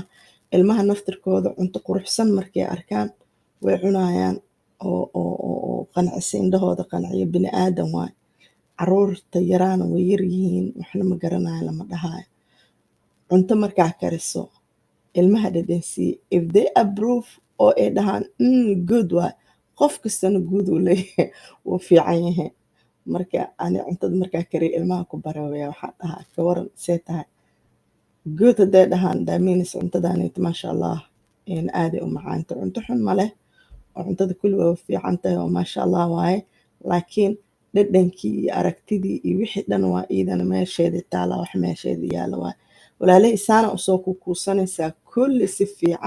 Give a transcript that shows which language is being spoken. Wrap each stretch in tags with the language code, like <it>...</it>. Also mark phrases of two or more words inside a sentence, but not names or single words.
<so>Ilmaha naftirkooda cunto quruxsan markay arkaan way cunayaan oo qanacsan, indhahooda qanciyo. Bini aadan waay. Caruurta yaraana way yar yihiin, waxna ma garanayaan lama dhahayo. Cunto markaa kariso ilmaha dhadhansii.</so> <en>If they approve</en> <so>oo ay dhahaan good waay, qof kastana good uu leeyahay, wuu fiican yahay. Marka ani cuntada markaa kariyo ilmaha ku baroobaya waxaa dhahaa ka waran see tahay. Good hadday dhahaan</so> <en>that means</en> <so>cuntadaanayto</so> <ar>maasha Allah</ar> <so>aaday u macaanta. Cunto xun ma leh oo cuntada kulli waa fiican tahay oo</so> <ar>maasha Allah</ar> <so>waaye, laakiin dhadhankii iyo aragtidii iyo wixii dhan waa iidana meesheedii taala, wax meesheedii yaala waay. Walaalahay saana u soo kuusanaysaa kulli si fiican.</so>